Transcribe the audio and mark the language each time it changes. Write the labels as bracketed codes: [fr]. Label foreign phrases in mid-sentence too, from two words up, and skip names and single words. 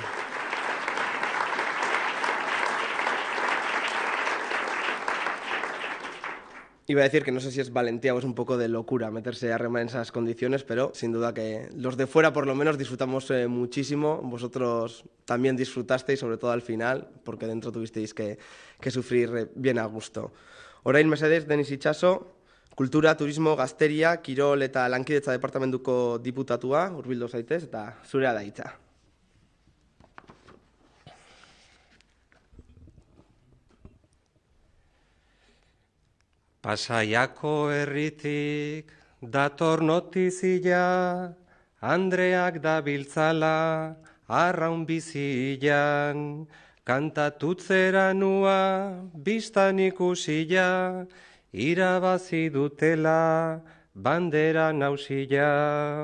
[es] Iba a decir que no sé si es valentía o es un poco de locura meterse a remar en esas condiciones, pero sin duda que los de fuera por lo menos disfrutamos muchísimo. Vosotros también disfrutasteis, sobre todo al final, porque dentro tuvisteis que sufrir bien a gusto. [eu] Orain mesedez, Denis Itxaso, Kultura, Turismo, Gazteria, Kirol eta Lankidetza Departamentuko diputatua, hurbildu zaitez, eta zurea da hitza. Pasaiako herritik dator notizia, Andreak dabiltzala arraun bizian, kantatutzera nua, biztan ikusia, irabazi dutela bandera nausila.